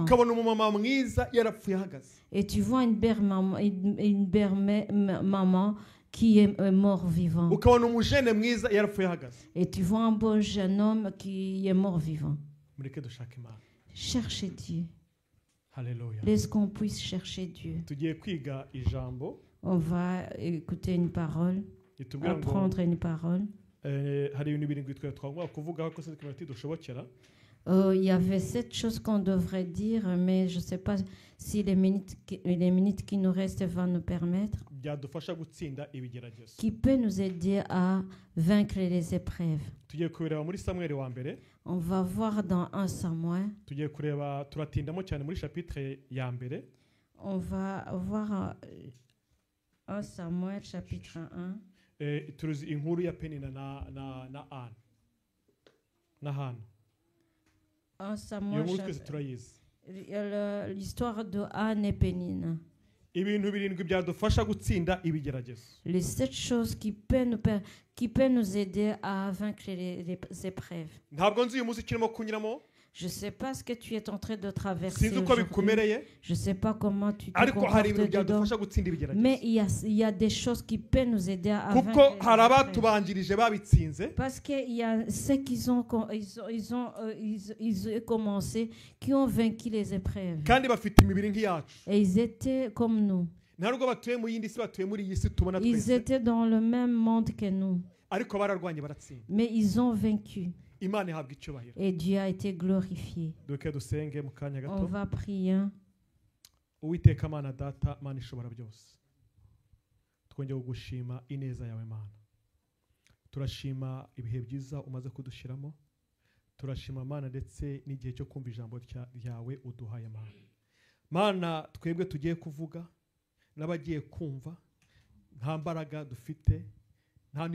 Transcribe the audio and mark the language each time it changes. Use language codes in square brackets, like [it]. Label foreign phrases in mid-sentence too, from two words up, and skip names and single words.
[rw] ukabona umumama mwiza yarapfuye ahagaze. [fr] Et tu vois une belle maman qui est mort vivant. [rw] ukabona umujene mwiza yarapfuye ahagaze. [fr] Et tu vois un bon jeune homme qui est mort vivant. [rw] mureke dushake Imana. [fr] Cherchez Dieu. [rw] Haleluya. [fr] Laisse qu'on puisse chercher Dieu. [rw] tugiye kwiga ijambo [fr] On va écouter une parole, [rw] ritubwira ngo [fr] apprendre une parole. [rw] hari ibintu birindwi twe twagomba kuvugaho ko sitwe tidushobokera. [fr] Il y avait 7 choses qu'on devrait dire, mais je ne sais pas si les minutes qui nous restent vont nous permettre. [rw] byadufasha gutsinda ibigeragezo. [fr] Qui peut nous aider à vaincre les épreuves. [rw] tugiye kureba muri Samuel wa mbere. [fr] On va voir dans 1 Samuel. [rw] tugiye kureba turatindamo cyane muri chapitre ya mbere. [fr] On va voir 1 Samuel chapitre 1. [rw] turuzi inkuru ya Penina na Anna na Hana. [fr] 1 Samuel l'histoire de Anne et Pénina. [rw] ibintu birindwi byadufasha gutsinda ibigeragezo. [fr] Les 7 choses qui peuvent nous aider à vaincre les épreuves. [rw] ntabwo nzi uyu munsi kirimo kunyuramo. [fr] Je ne sais pas ce que tu es en train de traverser [rw] sinzi uko [fr] aujourd'hui. [rw] bikumereye [fr] Je ne sais pas comment tu te [rw] ariko hari ibintu [fr] comportes dedans. [rw] byadufasha gutsinda [fr] Mais [rw] ibigeragezo [fr] il y a des choses qui peuvent nous aider à [rw] kuko [fr] vaincre les [rw] hari [fr] épreuves. [rw] abatubanjirije babitsinze [fr] Parce qu'il y a ceux qui ont commencé, qui ont vaincu les épreuves. [rw] kandi bafite imibiri nk'iyacu [fr] Et ils étaient comme nous. [rw] nta nubwo batuye mu yindi si batuye muri iyi si tubona [fr] Ils [rw] twese [fr] étaient dans le même monde que nous. [rw] ariko bararwanye baratsinda [fr] Mais ils ont vaincu. [rw] imana ihabwa icyubahiro [fr] Et Dieu a été glorifié. [rw] duke dusenge mu kanya [fr] On [rw] gato [fr] va prier. [rw] uwiteka mana data mana ishobora byose twongeye kugushima ineza yawe mana turashima ibihe byiza umaze kudushyiramo turashima mana ndetse n'igihe cyo kumva ijambo ryawe uduhaye mana mana twebwe tugiye kuvuga n'abagiye kumva nta mbaraga dufite nta